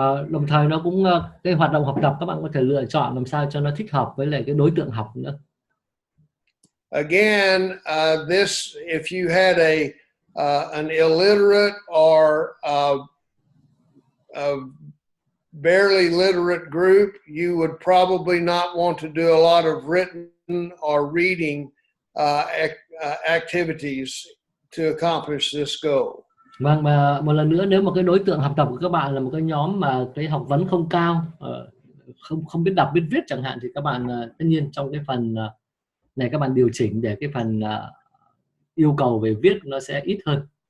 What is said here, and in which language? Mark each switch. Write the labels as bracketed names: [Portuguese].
[Vietnamese] Đồng thời nó cũng cái hoạt động học tập các bạn có thể lựa chọn làm sao cho nó thích hợp với lại cái đối tượng học nữa. [English] Again, this if you had an illiterate or a barely literate group, you would probably not want to do a lot of written or reading activities to accomplish this goal. [Vietnamese] Vâng, mà một lần nữa, nếu mà cái đối tượng học tập của các bạn là một cái nhóm mà cái học vấn không cao, không biết đọc biết viết chẳng hạn, thì các bạn tất nhiên trong cái phần này các bạn điều chỉnh để cái phần yêu cầu về viết nó sẽ ít hơn.